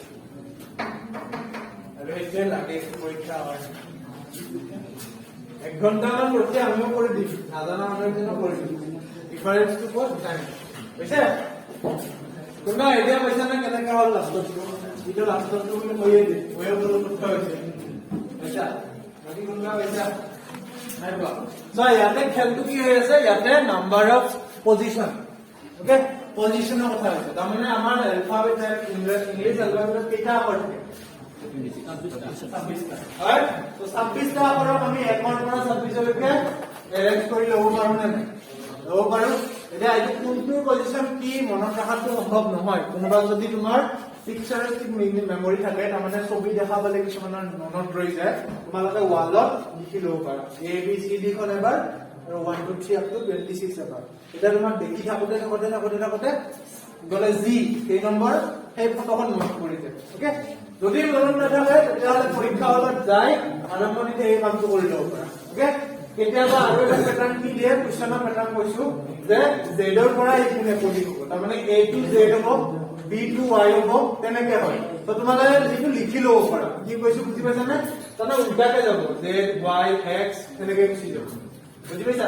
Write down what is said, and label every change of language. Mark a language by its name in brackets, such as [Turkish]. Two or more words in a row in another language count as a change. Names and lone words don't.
[Assamese] আৰু এতিয়া লাগে পৰীক্ষা হয় 1 ঘণ্টামান ৰখি আমিও কৰি দিম নাজানা মানুহৰ জন্য কৰি দিম [English] difference to code time [Assamese] বুজিছে কোনা আইডিয়া পাইছা না কেনেকা হ'ল লাষ্টটো এটা লাষ্টটো মানে কৈয়ে দিম হৈয়ে বলো কথা হৈছে আচ্ছা বাকি কোনবা পাইছা নাই বা সো ইয়াতে খেলটো কি হৈ আছে ইয়াতে [English] number of position okay [Assamese] পজিশনৰ কথা হৈছে তাৰমানে আমাৰ এলফাবেট [English] English alphabet [Assamese] কেইটা আখৰ থাকে 26টা হয় তো 26টা আখৰক আমি 1 ৰ পৰা 26 লৈকে এৰেঞ্জ কৰি ল'ব পাৰো নে নাই ল'ব পাৰো এতিয়া এই কোনটো পজিশন কি মনত ৰাখাটো সম্ভৱ নহয় কোনোবা যদি তোমাৰ পিকচাৰিস্টিক মেমৰি থাকে তাৰমানে ছবি দেখা পালে কিছুমানৰ মনত ৰৈ যায় তোমালোকে ওয়ালত লিখি ল'ব পাৰা A B C D খন এবাৰ আৰু 1 2 3 [English] up to [Assamese] 26 এবাৰ এটা তোমাৰ দেখি থাকোতে গলে G কেই নম্বৰ সেই ফটোখন মনত কৰি যায় ওকে যদি মনত নাথাকে তেতিয়াহ'লে পৰীক্ষা হলত যায় আৰম্ভণিতে এই কামটো কৰি ল'ব পাৰা ওকে কেতিয়াবা আৰু এটা প্যাটাৰ্ন কি দিয়ে কোৱেশ্চনৰ প্যাটাৰ্ন কৈছো যে Z ৰ পৰা ইপিনে পঢ়ি হ'ব তাৰমানে A to Z হ'ব B to Y হ'ব তেনেকে হয় তো তোমালোকে লিখি ল'ব পাৰা কি কৈছো বুজি পাইছা নে তাতে উল্টাকে যাব Z Y X তেনেকে গুচি যাব বুজি পাইছা